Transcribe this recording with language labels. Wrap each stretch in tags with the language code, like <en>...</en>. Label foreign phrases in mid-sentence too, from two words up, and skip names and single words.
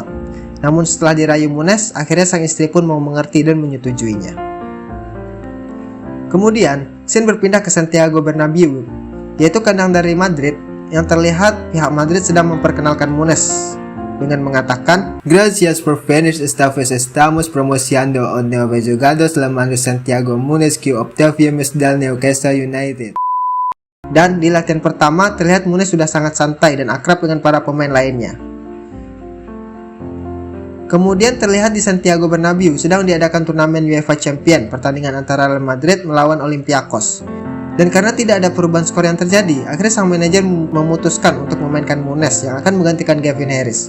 <id>Namun setelah dirayu Munez, akhirnya sang istri pun mau mengerti dan menyetujuinya. Kemudian, scene berpindah ke Santiago Bernabéu, yaitu kandang dari Madrid, yang terlihat pihak Madrid sedang memperkenalkan Munez dengan mengatakan</id> <es>"Gracias por venir esta vez estamos promocionando un nuevo jugador llamado Santiago Munez que obtuvimos del Newcastle United."</es> <id>Dan di latihan pertama terlihat Munez sudah sangat santai dan akrab dengan para pemain lainnya. Kemudian terlihat di Santiago Bernabéu sedang diadakan turnamen UEFA Champions, pertandingan antara Real Madrid melawan Olympiakos. Dan karena tidak ada perubahan skor yang terjadi, akhirnya sang manajer memutuskan untuk memainkan Munez yang akan menggantikan Gavin Harris.</id>